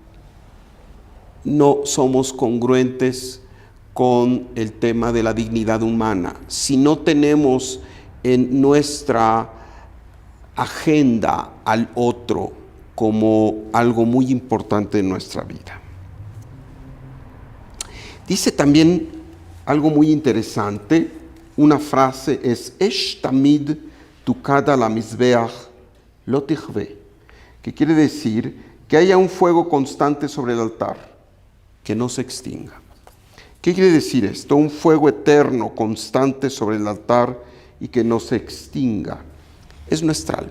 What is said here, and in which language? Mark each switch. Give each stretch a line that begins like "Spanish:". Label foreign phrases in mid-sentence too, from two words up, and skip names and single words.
Spanish: no somos congruentes con el tema de la dignidad humana, si no tenemos en nuestra agenda al otro como algo muy importante en nuestra vida. Dice también algo muy interesante, una frase es
Hebrew: אש תמיד תוקד על המזבח לא תכבה,
Spanish: que quiere decir que haya un fuego constante sobre el altar, que no se extinga. ¿Qué quiere decir esto? Un fuego eterno, constante sobre el altar y que no se extinga. Es nuestra alma.